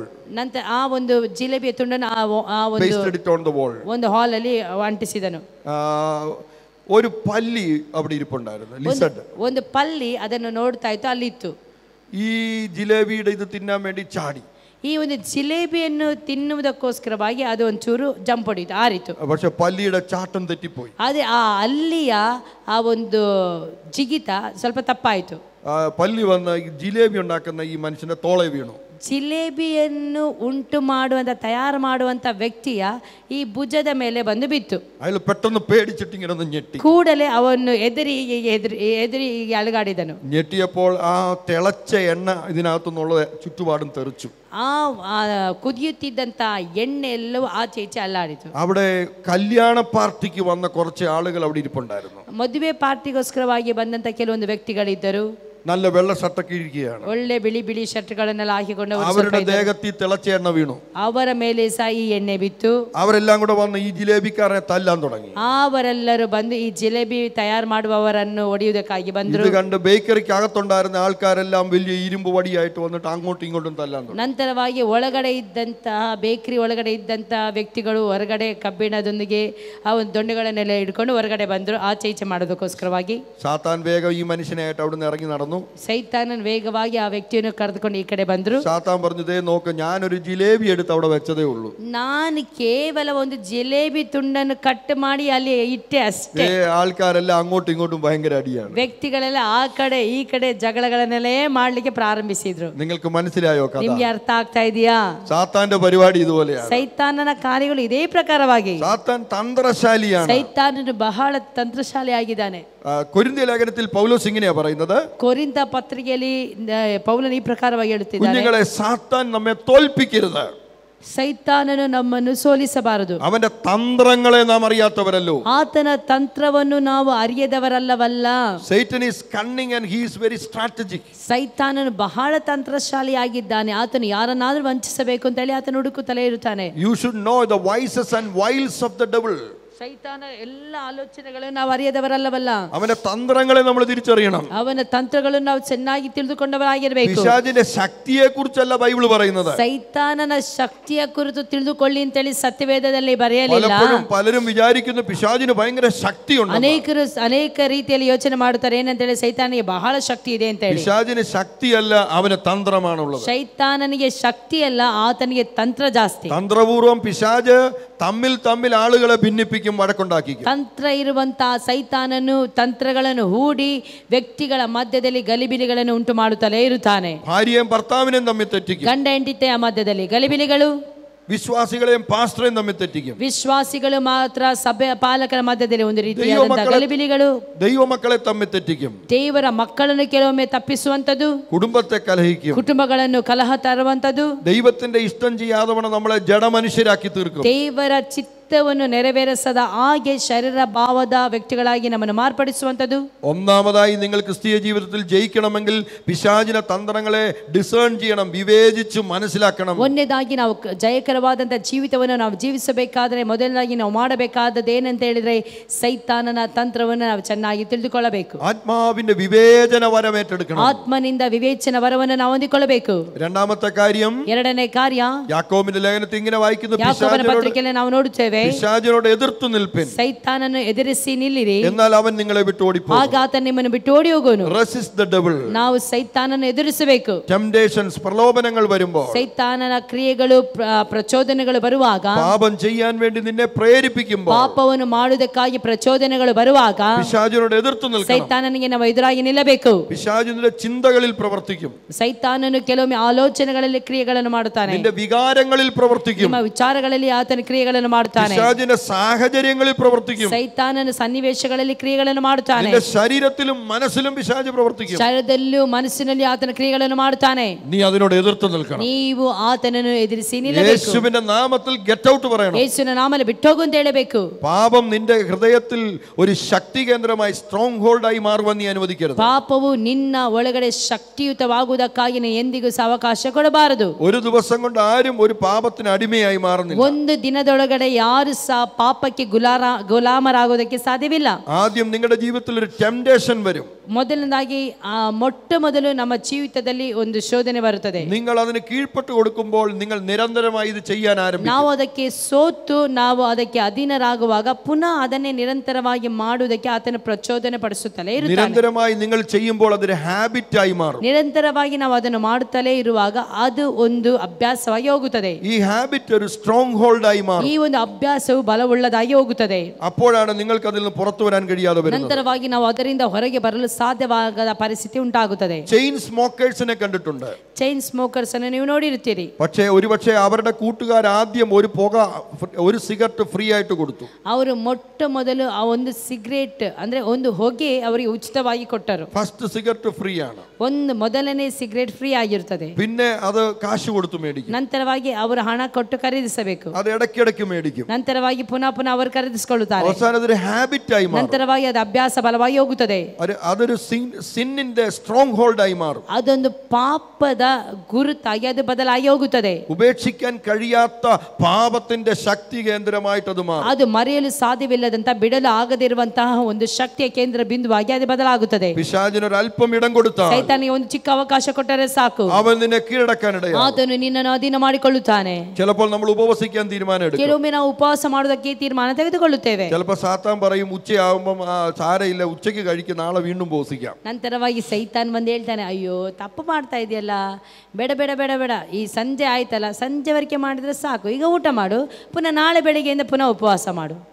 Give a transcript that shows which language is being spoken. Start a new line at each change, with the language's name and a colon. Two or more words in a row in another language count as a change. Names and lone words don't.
Kannada: ನಂತರ ಆ ಒಂದು ಜಿಲೇಬಿಯ ತುಂಡನ್ನು ಆ ಒಂದು ಹಾಲ್ ಅಲ್ಲಿ ಅಂಟಿಸಿದನು.
Malayalam: ഒരു പല്ലി അവിടെ ഇരിപ്പുണ്ടായിരുന്നു. ലിസർഡ്.
Kannada: ಒಂದು ಪಲ್ಲಿ ಅದನ್ನು ನೋಡ್ತಾ ಇತ್ತು, ಅಲ್ಲಿತ್ತು.
Malayalam: ഈ ಜಿಲೇಬಿയുടെ ഇത് തിന്നാൻ വേണ്ടി ചാടി.
Kannada: ಈ ಒಂದು ಜಿಲೇಬಿಯನ್ನು ತಿನ್ನುವುದಕ್ಕೋಸ್ಕರವಾಗಿ ಅದು ಒಂಚೂರು ಜಂಪ್ ಹೊಡಿತು, ಆರಿತು.
Malayalam: പക്ഷെ പല്ലിയുടെ ചാട്ടം തെറ്റിപ്പോയി.
Kannada: ಅದೇ ಆ ಅಲ್ಲಿಯ ಆ ಒಂದು ಜಿಗಿತ ಸ್ವಲ್ಪ ತಪ್ಪಾಯಿತು.
Malayalam: പല്ലി വന്ന് ജിലേബി ഉണ്ടാക്കുന്ന ഈ മനുഷ്യന്റെ തോളെ വീണു.
Kannada: ಜಿಲೇಬಿಯನ್ನು ಉಂಟು ಮಾಡುವಂತ ತಯಾರು ಮಾಡುವಂತ ವ್ಯಕ್ತಿಯ ಈ ಭುಜದ ಮೇಲೆ ಬಂದು ಬಿತ್ತು.
Malayalam: ಅಯ್ಯೋ പെട്ടെന്ന് പേടിച്ചിട്ട് ഇങ്ങനെ ഒന്ന് ഞെട്ടി.
Kannada: ಕೂಡಲೇ ಅವನು ಎದುರಿ ಅಲುಗಾಡಿದನು.
Malayalam: ഞെട്ടിയപ്പോൾ ആ തിളച്ച എണ്ണ ഇതിനകത്തുനിന്നുള്ള ചുറ്റുപാടും തെറിച്ചു.
Kannada: ಆ ಕುದಿಯುತ್ತಿದ್ದಂತ ಎಣ್ಣೆ ಎಲ್ಲವೂ ಆಚೆ ಈಚೆ ಅಲ್ಲಾಡಿತು.
Malayalam: അവിടെ കല്യാണ പാർട്ടിക്ക് വന്ന കുറച്ച് ആളുകൾ അവിടെ ഇരിപ്പുണ്ടായിരുന്നു.
Kannada: ಮದುವೆ ಪಾರ್ಟಿಗೋಸ್ಕರವಾಗಿ ಬಂದಂತ ಕೆಲವೊಂದು ವ್ಯಕ್ತಿಗಳಿದ್ದರು.
Malayalam: നല്ല വെള്ള ഷർട്ടൊക്കെ ഇരിക്കുകയാണ്.
Kannada: ಒಳ್ಳೆ ಬಿಳಿ ಬಿಳಿ ഷർട്ടുകളನ್ನೆಲ್ಲ ಹಾಕಿಕೊಂಡು
Malayalam: അവരുടെ ദേഹത്തിൽ തിളച്ച എണ്ണ വീണു.
Kannada: ಅವರ ಮೇಲೆ ಸಹ ಈ ಎಣ್ಣೆ ಬಿತ್ತು.
Malayalam: അവരെല്ലാം കൂടെ വന്ന് ഈ ജിലേബിക്കാരനെ തല്ലാൻ തുടങ്ങി.
Kannada: ಅವರೆಲ್ಲರೂ ಬಂದು ಈ ಜಿಲೇಬಿ ತಯಾರು ಮಾಡುವವರನ್ನು ಹೊಡೆಯುವುದಕ್ಕಾಗಿ ಬಂದರು.
Malayalam: ഇത് കണ്ട് ബേക്കറിക്ക് അകത്തുണ്ടായിരുന്ന ആൾക്കാരെല്ലാം വലിയ ഇരുമ്പ് വടിയായിട്ട് വന്നിട്ട് അങ്ങോട്ടും ഇങ്ങോട്ടും തല്ലാൻ തുടങ്ങി.
Kannada: ನಂತರವಾಗಿ ಒಳಗಡೆ ಇದ್ದಂತಹ ಬೇಕರಿ ಒಳಗಡೆ ಇದ್ದಂತಹ ವ್ಯಕ್ತಿಗಳು ಹೊರಗಡೆ ಕಬ್ಬಿಣದೊಂದಿಗೆ ಆ ಒಂದು ದೊಣ್ಣೆಗಳನ್ನೆಲ್ಲ ಹಿಡ್ಕೊಂಡು ಹೊರಗಡೆ ಬಂದರು, ಆಚೆ ಈಚೆ ಮಾಡೋದಕ್ಕೋಸ್ಕರವಾಗಿ.
Malayalam: സാത്താൻ വേഗം ഈ മനുഷ്യനായിട്ട് അവിടെ നിന്ന് ഇറങ്ങി നടന്നു.
Kannada: ಸೈತಾನನ್ ವೇಗವಾಗಿ ಆ ವ್ಯಕ್ತಿಯನ್ನು ಕರೆದುಕೊಂಡು ಈ ಕಡೆ ಬಂದರು.
Malayalam: സാത്താൻ പറഞ്ഞു, ദേ നോക്ക്, ഞാനൊരു ജിലേബി എടുത്ത് അവിടെ വെച്ചതേ ഉള്ളൂ.
Kannada: ನಾನು ಕೇವಲ ಒಂದು ಜಿಲೇಬಿ ತುಂಡನ್ನು ಕಟ್ ಮಾಡಿ ಅಲ್ಲಿ ಇಟ್ಟೆ ಅಷ್ಟೇ.
Malayalam: ആൾക്കാരെല്ലാം അങ്ങോട്ടും ഇങ്ങോട്ടും ഭയങ്കര അടിയാണ്.
Kannada: ವ್ಯಕ್ತಿಗಳೆಲ್ಲ ಆ ಕಡೆ ಈ ಕಡೆ ಜಗಳಗಳನ್ನೆಲ್ಲೇ ಮಾಡ್ಲಿಕ್ಕೆ ಪ್ರಾರಂಭಿಸಿದ್ರು.
Malayalam: നിങ്ങൾക്ക് മനസ്സിലായോ കഥ?
Kannada: ನಿಮ್ಗೆ ಅರ್ಥ ಆಗ್ತಾ ಇದೆಯಾ?
Malayalam: സാത്താന്റെ പരിപാടി ഇതുപോലെയാണ്.
Kannada: ಸೈತಾನನ ಕಾರ್ಯಗಳು ಇದೇ ಪ್ರಕಾರವಾಗಿ.
Malayalam: സാത്താൻ തന്ത്രശാലിയാണ്.
Kannada: ಸೈತಾನನು ಬಹಳ ತಂತ್ರಶಾಲಿ ಆಗಿದ್ದಾನೆ.
Malayalam: കൊരിന്ത്യ ലേഖനത്തിൽ പൗലോസ് ഇങ്ങനെയാ പറയുന്നത്.
Kannada: ಕೊರಿಂಥ ಪತ್ರಿಕೆಯಲ್ಲಿ ಪೌಲನು ಈ ಪ್ರಕಾರವಾಗಿ ಹೇಳುತ್ತಿದ್ದಾನೆ,
Malayalam: കുഞ്ഞുങ്ങളെ, സാത്താൻ നമ്മെ തോൽപ്പിക്കരുത്.
Kannada: ಸೈತಾನನು ನಮ್ಮನ್ನು ಸೋಲಿಸಬಾರದು.
Malayalam: അവന്റെ തന്ത്രങ്ങളെ നാം അറിയാത്തവരല്ലോ.
Kannada: ಆತನ ತಂತ್ರವನ್ನು ನಾವು ಅರಿಯದವರಲ್ಲವಲ್ಲ.
English: Satan is cunning and he is very strategic.
Kannada: ಸೈತಾನನು ಬಹಳ ತಂತ್ರಶಾಲಿಯಾಗಿದ್ದಾನೆ. ಆತನು ಯಾರನ್ನಾದ್ರೂ ವಂಚಿಸಬೇಕು ಅಂತ ಹೇಳಿ ಆತನು ಹುಡುಕುತ್ತಲೇ ಇರುತ್ತಾನೆ.
English: You should know the vices and wiles of the devil.
Kannada: ಸೈತಾನ ಎಲ್ಲ ಆಲೋಚನೆಗಳನ್ನು ನಾವು ಅರಿಯದವರಲ್ಲವಲ್ಲ.
Malayalam: അവന്റെ തന്ത്രങ്ങളെ നമ്മൾ തിരിച്ചറിയണം.
Kannada: ಅವನ ತಂತ್ರಗಳನ್ನು ನಾವು ಚೆನ್ನಾಗಿ ತಿಳಿದುಕೊಂಡವರಾಗಿರಬೇಕು.
Malayalam: പിശാചിന്റെ ശക്തിയെ കുറിച്ചല്ല ബൈബിൾ പറയുന്നത്.
Kannada: ಸೈತಾನನ ಶಕ್ತಿಯ ಕುರಿತು ತಿಳಿದುಕೊಳ್ಳಿ ಅಂತೇಳಿ ಸತ್ಯವೇದದಲ್ಲಿ ಬರೆಯಲಿಲ್ಲ.
Malayalam: പലരും വിചാരിക്കുന്നു പിശാചിന് ഭയങ്കര ശക്തിയുണ്ട്.
Kannada: ಅನೇಕ ರೀತಿಯಲ್ಲಿ ಯೋಚನೆ ಮಾಡುತ್ತಾರೆ, ಏನಂತೇಳಿ ಸೈತಾನಿಗೆ ಬಹಳ ಶಕ್ತಿ ಇದೆ ಅಂತ ಹೇಳಿ.
Malayalam: പിശാചിന് ശക്തിയല്ല, അവന് തന്ത്രമാണുള്ളത്.
Kannada: ಸೈತಾನನಿಗೆ ಶಕ್ತಿ ಅಲ್ಲ, ಆತನಿಗೆ ತಂತ್ರ ಜಾಸ್ತಿ.
Malayalam: തന്ത്രപൂർവം പിശാച് തമ്മിൽ ആളുകളെ ഭിന്നിപ്പിക്കും, വഴക്കുണ്ടാക്കിക്കും.
Kannada: ತಂತ್ರ ಇರುವಂತಹ ಸೈತಾನನು ತಂತ್ರಗಳನ್ನು ಹೂಡಿ ವ್ಯಕ್ತಿಗಳ ಮಧ್ಯದಲ್ಲಿ ಗಲಿಬಿಲಿಗಳನ್ನು ಉಂಟು ಮಾಡುತ್ತಲೇ ಇರುತ್ತಾನೆ.
Malayalam: ഭാര്യയും ഭർത്താവിനെയും തമ്മിൽ തെറ്റിക്കും.
Kannada: ಗಂಡ ಹೆಂಡತಿಯ ಮಧ್ಯದಲ್ಲಿ ಗಲಿಬಿಲಿಗಳು.
Malayalam: വിശ്വാസികളെയും പാസ്റ്ററെയും തമ്മിൽ തെറ്റിക്കും.
Kannada: ವಿಶ್ವಾಸಿಗಳು ಮಾತ್ರ ಸಭೆ ಪಾಲಕರ ಮಧ್ಯದಲ್ಲಿ ಒಂದು ರೀತಿಯಾದ ಗಲಿಬಿಲಿಗಳು.
Malayalam: ദൈവമക്കളെ തമ്മിൽ തെറ്റിക്കും.
Kannada: ದೇವರ ಮಕ್ಕಳನ್ನು ಕೆಲವೊಮ್ಮೆ ತಪ್ಪಿಸುವಂತದ್ದು,
Malayalam: കുടുംബത്തെ കലഹിക്കും,
Kannada: ಕುಟುಂಬಗಳನ್ನು ಕಲಹ ತರುವಂತದ್ದು,
Malayalam: ദൈവത്തിന്റെ ഇഷ്ടം ചെയ്യാതെ നമ്മളെ ജഡമനുഷ്യരാക്കി തീർക്കും.
Kannada: ದೇವರ ಚಿತ್ತವನ್ನು ನೆರವೇರಿಸದ ಹಾಗೆ ಶರೀರ ಭಾವದ ವ್ಯಕ್ತಿಗಳಾಗಿ ನಮ್ಮನ್ನು ಮಾರ್ಪಡಿಸುವಂತದ್ದು.
Malayalam: ഒന്നാമതായി നിങ്ങൾ ക്രിസ്തീയ ജീവിതത്തിൽ ജയിക്കണമെങ്കിൽ പിശാചിന്റെ തന്ത്രങ്ങളെ ഡിസേൺ ചെയ്യണം, വിവേചിച്ചു മനസ്സിലാക്കണം.
Kannada: ಒಂದನೇದಾಗಿ ನಾವು ಜಯಕರವಾದಂತಹ ಜೀವಿತವನ್ನು ನಾವು ಜೀವಿಸಬೇಕಾದ್ರೆ ಮೊದಲನೇದಾಗಿ ನಾವು ಮಾಡಬೇಕಾದದ್ದು ಏನಂತ ಹೇಳಿದ್ರೆ ಸೈತಾನನ ತಂತ್ರವನ್ನು ನಾವು ಚೆನ್ನಾಗಿ ತಿಳಿದುಕೊಳ್ಳಬೇಕು.
Malayalam: ആത്മാവിന്റെ വിവേചന വരം ഏറ്റെടുക്കണം.
Kannada: ಆತ್ಮನಿಂದ ವಿವೇಚನ ವರವನ್ನು ನಾವು ಹೊಂದಿಕೊಳ್ಳಬೇಕು.
Malayalam: രണ്ടാമത്തെ കാര്യം,
Kannada: ಎರಡನೇ ಕಾರ್ಯ,
Malayalam: യാക്കോബിന്റെ ലേഖനത്തിൽ ഇങ്ങനെ വായിക്കുന്നു,
Kannada: ಯಾಕೋಬನ ಪತ್ರಿಕೆಯಲ್ಲಿ ನಾವು ನೋಡುತ್ತೇವೆ, ನೋಡುತ್ತೇವೆ.
Malayalam: പിശാചിനോട് എതിർത്ത് നിൽപ്പിൻ,
Kannada: ಸೈತಾನನ್ನು ಎದುರಿಸಿ ನಿಲ್ಲಿರಿ,
Malayalam: എന്നാൽ അവൻ നിങ്ങളെ വിട്ട് ഓടിപ്പോകും.
Kannada: ಆಗ ಆತ ನಿಮ್ಮನ್ನು ಬಿಟ್ಟು ಓಡಿ ಹೋಗೋನು.
English: Resist the devil.
Kannada: ನಾವು ಸೈತಾನನ್ನು ಎದುರಿಸಬೇಕು.
English: Temptations,
Malayalam: പ്രലോഭനങ്ങൾ വരുമ്പോൾ,
Kannada: ಸೈತಾನನ ಕ್ರಿಯೆಗಳು ಪ್ರಚೋದನೆಗಳು ಬರುವಾಗ,
Malayalam: പാപം ചെയ്യാൻ വേണ്ടി നിന്നെ പ്രേരിപ്പിക്കുമ്പോൾ,
Kannada: ಪಾಪವನ್ನು ಮಾಡುವುದಕ್ಕಾಗಿ ಪ್ರಚೋದನೆಗಳು ಬರುವಾಗ
Malayalam: പിശാചിനോട് എതിർത്ത് നിൽക്കണം.
Kannada: ಸೈತಾನನಿಗೆ ನಾವು ಎದುರಾಗಿ ನಿಲ್ಲಬೇಕು.
Malayalam: പിശാചിന്റെ ചിന്തകളിൽ പ്രവർത്തിക്കും.
Kannada: ಸೈತಾನನು ಕೆಲವೊಮ್ಮೆ ಆಲೋಚನೆಗಳಲ್ಲಿ ಕ್ರಿಯೆಗಳನ್ನು ಮಾಡುತ್ತಾನೆ.
Malayalam: നിന്റെ വികാരങ്ങളിൽ പ്രവർത്തിക്കും.
Kannada: ನಿಮ್ಮ ವಿಚಾರಗಳಲ್ಲಿ ಆತನ ಕ್ರಿಯೆಗಳನ್ನು ಮಾಡುತ್ತಾನೆ.
Malayalam: പിശാചിന്റെ സാഹചര്യങ്ങളിൽ പ്രവർത്തിക്കും.
Kannada: ಸೈತಾನನ ಸನ್ನಿವೇಶಗಳಲ್ಲಿ ಕ್ರಿಯೆಗಳನ್ನು ಮಾಡುತ್ತಾನೆ.
Malayalam: നിന്റെ ശരീരത്തിലും മനസ്സിലും പിശാച് പ്രവർത്തിക്കും.
Kannada: ಶರೀರದಲ್ಲೂ ಮನಸ್ಸಿನಲ್ಲಿ ಆತನ ಕ್ರಿಯೆಗಳನ್ನು ಮಾಡುತ್ತಾನೆ.
Malayalam: നീ അതിനോട് എതിർത്ത് നിൽക്കണം.
Kannada: ನೀವು ಆತನನ್ನು ಎದುರಿಸಿ ನಿಲ್ಲಬೇಕು.
Malayalam: യേശുവിന്റെ നാമത്തിൽ
English: get out
Malayalam: പറയണം.
Kannada: ಯೇಸುವಿನ ನಾಮದಲ್ಲಿ ಬಿಟ್ಟೋಗು ಅಂತ ಹೇಳಬೇಕು.
Malayalam: പാപം നിന്റെ ഹൃദയത്തിൽ ഒരു ശക്തി കേന്ദ്രമായി
English: strong holdആയി
Malayalam: മാറുവാൻ നീ അനുവദിക്കരുത്.
Kannada: ಪಾಪವು ನಿನ್ನ ಒಳಗಡೆ ಶಕ್ತಿಯುತವಾಗುವುದಕ್ಕಾಗಿ ನೀ ಎಂದಿಗೂ ಅವಕಾಶ ಕೊಡಬಾರದು.
Malayalam: ഒരു ദിവസം കൊണ്ട് ആരും ഒരു പാപത്തിന് അടിമയായി മാറുന്നില്ല.
Kannada: ಒಂದು ದಿನದೊಳಗಡೆ ಯಾರು ಸಹ ಪಾಪಕ್ಕೆ ಗುಲಾಮರಾಗೋದಕ್ಕೆ ಸಾಧ್ಯವಿಲ್ಲ.
Malayalam: ആദ്യം നിങ്ങളുടെ ജീവിതത്തിൽ ഒരു ടെംപ്ടേഷൻ വരും.
Kannada: ಮೊದಲನೇದಾಗಿ ಮೊಟ್ಟ ಮೊದಲು ನಮ್ಮ ಜೀವಿತದಲ್ಲಿ ಒಂದು ಶೋಧನೆ ಬರುತ್ತದೆ.
Malayalam: നിങ്ങൾ അതിന് കീഴ്പ്പെട്ട് കൊടുക്കുമ്പോൾ നിങ്ങൾ നിരന്തരമായി ഇത് ചെയ്യാൻ ആരംഭിക്കും.
Kannada: ನಾವು ಅದಕ್ಕೆ ಸೋತು ನಾವು ಅದಕ್ಕೆ ಅಧೀನರಾಗುವಾಗ ಪುನಃ ಅದನ್ನೇ ನಿರಂತರವಾಗಿ ಮಾಡುವುದಕ್ಕೆ ಆತನ ಪ್ರಚೋದನೆ ಪಡಿಸುತ್ತಲೇ ಇರುತ್ತಾನೆ.
Malayalam: നിരന്തരമായി നിങ്ങൾ ചെയ്യുമ്പോൾ അതൊരു ഹാബിറ്റായി മാറും.
Kannada: ನಿರಂತರವಾಗಿ ನಾವು ಅದನ್ನು ಮಾಡುತ್ತಲೇ ಇರುವಾಗ ಅದು ಒಂದು ಅಭ್ಯಾಸವಾಗಿ ಹೋಗುತ್ತದೆ.
Malayalam: ഈ ഹാബിറ്റ് ഒരു
English: strong holdആയി
Malayalam: മാറും.
Kannada: ಈ ಒಂದು ಅಭ್ಯಾಸವು ಬಲವುಳ್ಳದಾಗಿ ಹೋಗುತ್ತದೆ.
Malayalam: അപ്പോഴാണ് നിങ്ങൾക്ക് അതിൽ നിന്ന് പുറത്തു വരാൻ കഴിയാതെ വരുന്നത്.
Kannada: ನಂತರವಾಗಿ ನಾವು ಅದರಿಂದ ಹೊರಗೆ ಬರಲು ಸಾಧ್ಯವಾಗದ ಪರಿಸ್ಥಿತಿ ಉಂಟಾಗುತ್ತದೆ.
English: chain smokersിനെ
Malayalam: കണ്ടിട്ടുണ്ട്.
English: chain smokers
Kannada: ಅನ್ನು ನೀವು ನೋಡಿರುತ್ತೀರಿ.
Malayalam: ഒരുപക്ഷെ അവരുടെ കൂട്ടുകാർ ആദ്യം ഒരു
English: cigarette free
Malayalam: ആയിട്ട് കൊടുത്തു.
Kannada: ಅವರು ಮೊಟ್ಟ ಮೊದಲು ಆ ಒಂದು ಸಿಗರೇಟ್ ಅಂದ್ರೆ ಒಂದು ಹೊಗೆ ಅವರಿಗೆ ಉಚಿತವಾಗಿ ಕೊಟ್ಟರು.
English: first cigarette free
Malayalam: ആണ്.
Kannada: ಒಂದು ಮೊದಲನೇ ಸಿಗರೇಟ್ ಫ್ರೀ ಆಗಿರುತ್ತದೆ.
Malayalam: പിന്നെ അത് കാശ് കൊടുത്തു മേടിക്കും.
Kannada: ನಂತರವಾಗಿ ಅವರು ಹಣ ಕೊಟ್ಟು ಖರೀದಿಸಬೇಕು.
Malayalam: അത് ഇടയ്ക്കിടയ്ക്ക് മേടിക്കും.
Kannada: ನಂತರವಾಗಿ ಪುನಃ ಅವರು ಖರೀದಿಸಿಕೊಳ್ಳುತ್ತಾರೆ.
Malayalam: അവസാനം അതൊരു ഹാബിറ്റായി മാറും.
Kannada: ನಂತರವಾಗಿ ಅದು ಅಭ್ಯಾಸ ಬಲವಾಗಿ ಹೋಗುತ್ತದೆ.
Malayalam: അതൊരു
English: sinന്റെ strong holdആയി
Malayalam: മാറും.
Kannada: ಅದೊಂದು ಪಾಪದ ಗುರುತಾಗಿ ಅದು ಬದಲಾಗಿ ಹೋಗುತ್ತದೆ.
Malayalam: ഉപേക്ഷിക്കാൻ കഴിയാത്ത പാപത്തിന്റെ ശക്തി കേന്ദ്രമായിട്ട് അത് മാറും.
Kannada: ಅದು ಮರೆಯಲು ಸಾಧ್ಯವಿಲ್ಲದಂತ ಬಿಡಲು ಆಗದಿರುವಂತಹ ಒಂದು ಶಕ್ತಿಯ ಕೇಂದ್ರ ಬಿಂದುವಾಗಿ ಅದು ಬದಲಾಗುತ್ತದೆ.
Malayalam: പിശാചിനൊരു അല്പം ഇടം കൊടുത്താൽ
Kannada: ಸೈತಾನಿಗೆ ಒಂದು ಚಿಕ್ಕ ಅವಕಾಶ ಕೊಟ್ಟರೆ ಸಾಕು,
Malayalam: അവൻ നിന്നെ കീഴടക്കാൻ ഇടയാകും.
Kannada: ಆತನು ನಿನ್ನನ್ನು ಅಧೀನ ಮಾಡಿಕೊಳ್ಳುತ್ತಾನೆ.
Malayalam: ചിലപ്പോൾ നമ്മൾ ഉപവസിക്കാൻ തീരുമാനം എടുക്കും.
Kannada: ಕೆಲವೊಮ್ಮೆ ನಾವು ಉಪವಾಸ ಮಾಡುವುದಕ್ಕೆ ತೀರ್ಮಾನ ತೆಗೆದುಕೊಳ್ಳುತ್ತೇವೆ.
Malayalam: ചിലപ്പോൾ സാത്താൻ പറയും ഉച്ചയാകുമ്പം സാരയില്ല, ഉച്ചയ്ക്ക് കഴിക്കും, നാളെ വീണ്ടും ഉപവസിക്കാം.
Kannada: ನಂತರವಾಗಿ ಸೈತಾನ್ ಬಂದು ಹೇಳ್ತಾನೆ, ಅಯ್ಯೋ ತಪ್ಪು ಮಾಡ್ತಾ ಇದೆಯಲ್ಲ, ಬೇಡ ಬೇಡ ಬೇಡ ಬೇಡ, ಈ ಸಂಜೆ ಆಯ್ತಲ್ಲ, ಸಂಜೆವರೆಗೆ ಮಾಡಿದ್ರೆ ಸಾಕು, ಈಗ ಊಟ ಮಾಡು, ಪುನಃ ನಾಳೆ ಬೆಳಿಗ್ಗೆಯಿಂದ ಪುನಃ ಉಪವಾಸ ಮಾಡು.